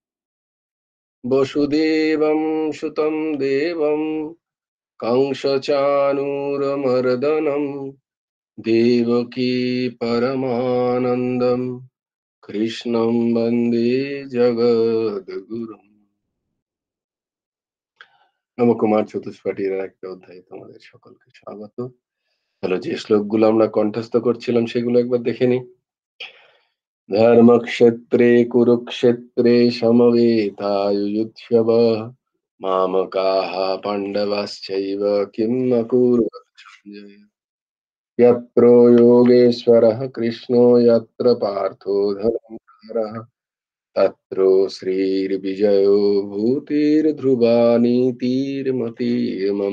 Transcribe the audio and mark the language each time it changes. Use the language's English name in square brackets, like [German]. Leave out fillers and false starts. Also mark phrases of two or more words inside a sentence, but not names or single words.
[Sanskrit] वसुदेवं सुतं देवं कंसचाणूरमर्दनं देवकी परमानन्दं कृष्णं वन्दे जगद्गुरुम्। [Bangla] নবকুমার চতুষ্পাঠীর একটা অধ্যায়ে তোমাদের সকলকে স্বাগত। চলো যে শ্লোকগুলো আমরা কণ্ঠস্থ করছিলাম সেগুলো একবার দেখে নিই। [Sanskrit] धर्मक्षेत्रे कुरुक्षेत्रे समवेतायुयुत्सवः मामकाः पाण्डवाश्चैव किम् अकुर्वन् सञ्जय। यत्र योगेश्वरः कृष्णो यत्र पार्थो धनुर्धरः तत्र श्रीर्विजयो भूतिर्ध्रुवा नीतिर्मतिर्मम।